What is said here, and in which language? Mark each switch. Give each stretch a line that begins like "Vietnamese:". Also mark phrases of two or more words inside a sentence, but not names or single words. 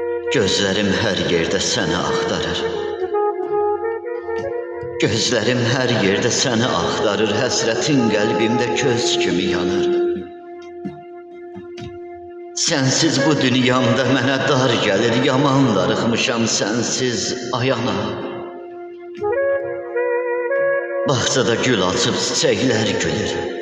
Turkish: Gözlerim her yerde seni aktarır. Gözlerim her yerde seni aktarır.
Azerbaijani: Həsrətin qəlbimdə köz kimi yanır. Sensiz bu dünyamda mənə dar gəlir. Yaman darıxmışam sensiz ayana. Bağçada gül açıb çiçəklər gülür.